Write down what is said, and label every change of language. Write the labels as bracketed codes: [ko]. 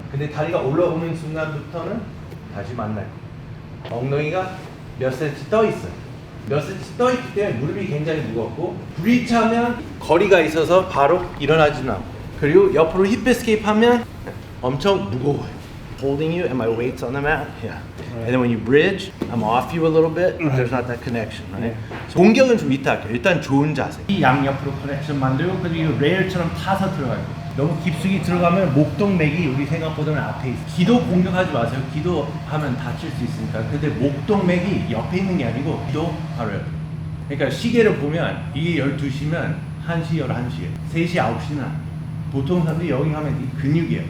[ko] 근데 다리가 올라오는 순간부터는 다시 만날 거예요. 엉덩이가 몇 센치 떠 있어요. 몇 센치 떠 있기 때문에 무릎이 굉장히 무겁고 브릿지하면 거리가 있어서 바로 일어나지는 않고 그리고 옆으로 힙 에스케이프 하면 엄청 무거워요. [en] Holding you and my weight's on the mat. Yeah. Right. And then when you bridge, I'm off you a little bit. Right. There's not that connection. Right? Yeah. [ko] 공격은 좀 이따 할게요. 일단 좋은 자세. 이 양옆으로 커넥션 만들고 그리고 레일처럼 타서 들어가요. 너무 깊숙이 들어가면 목동맥이 우리 생각보다는 앞에 있어요. 기도 공격하지 마세요. 기도하면 다칠 수 있으니까. 근데 목동맥이 옆에 있는 게 아니고 기도 바로 옆에. 그러니까 시계를 보면 이게 12시면 1시, 11시에 3시, 9시는 보통 사람들이 여기 가면 이 근육이에요.